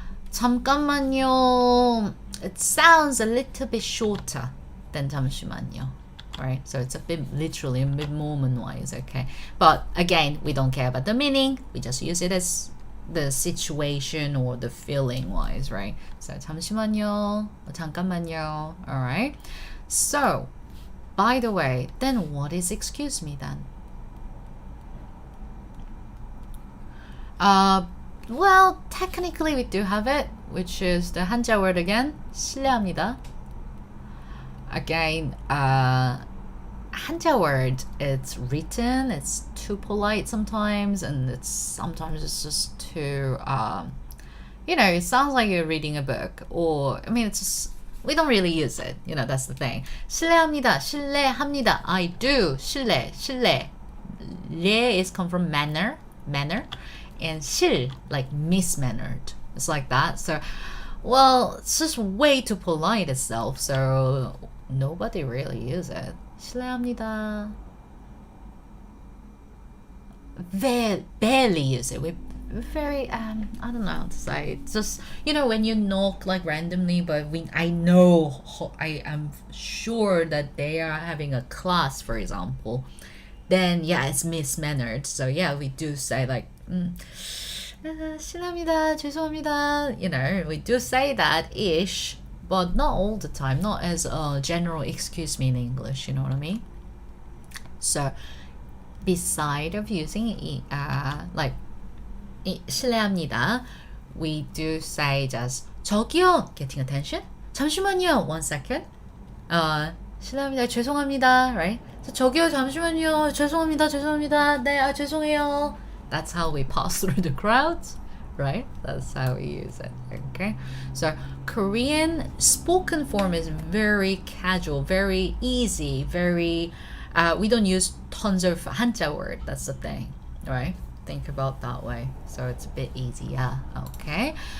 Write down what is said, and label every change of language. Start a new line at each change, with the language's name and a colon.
Korean: 잠깐만요,
English: it sounds a little bit shorter than
Korean: 잠시만요.
English: Right, so it's a bit literally a bit moment-wise, okay? But again, we don't care about the meaning. We just use it as the situation or the feeling wise, right? So
Korean: 잠시만요, 잠깐만요.
English: All right. So, by the way, then what is excuse me then? Well, technically we do have it, which is the 한자 word again.
Korean: 실례합니다.
English: Again, 한자 word, it's written, it's too polite sometimes, and sometimes it's just too, it sounds like you're reading a book, or, it's just, we don't really use it, that's the thing.
Korean: 실례합니다, 실례합니다,
English: I do,
Korean: 실례.
English: 례 is come from manner, and 실, like mismannered. It's like that. So, well, it's just way too polite itself, so nobody really uses it.
Korean: 실례합니다.
English: Barely use it. We very I don't know how to say. It's just when you knock like randomly, but I am sure that they are having a class, for example. Then it's mismannered. So we do say like
Korean: 실례합니다, 죄송합니다.
English: We do say that ish. But not all the time, not as a general excuse me in English, you know what I mean? So, beside of using like 실례합니다, we do say just
Korean: 저기요,
English: getting attention.
Korean: 잠시만요,
English: 1 second.
Korean: 실례합니다, 죄송합니다,
English: right? So,
Korean: 저기요, 잠시만요, 죄송합니다. 네, 죄송해요.
English: That's how we pass through the crowds. Right? That's how we use it. Okay. So Korean spoken form is very casual, very easy, very we don't use tons of 한자 word. That's the thing. Right? Think about that way. So it's a bit easier. Okay.